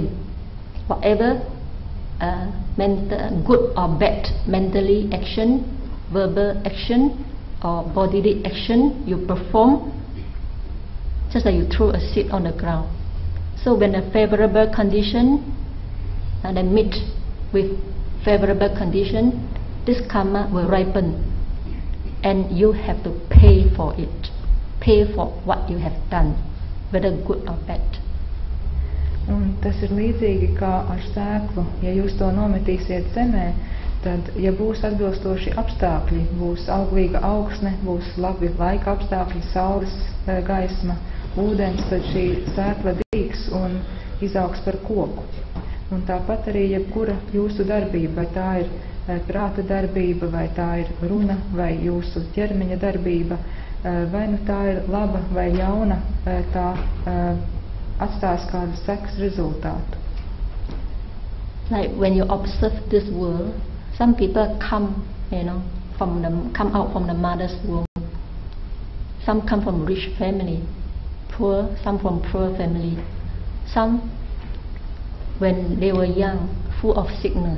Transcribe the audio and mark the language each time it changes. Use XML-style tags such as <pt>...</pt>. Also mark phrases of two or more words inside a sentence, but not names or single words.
<en>Whatever good or bad mentally action, verbal action, or bodily action you perform, just like you throw a seed on the ground. So when a favorable condition and then meet with favorable condition, this karma will ripen, and you have to pay for it, pay for what you have done, whether good or bad.</en> <lv>Un tas ir līdzīgi kā ar sēklu. Ja jūs to nometīsiet zemē, tad, ja būs atbilstoši apstākļi, būs auglīga augsne, būs labi laika apstākļi, saules gaisma, ūdens, tad šī sēkla dīgs un izaugs par koku. Un tāpat arī jebkura jūsu darbība, vai tā ir prāta darbība, vai tā ir runa, vai jūsu ķermeņa darbība, vai nu tā ir laba vai ļauna, tā atstās kādu sekas rezultātu.</lv> <en>Like when you observe this world, some people come, come out from the mother's womb. Some come from rich family, poor, some from poor family. Some, when they were young, full of sickness.</en>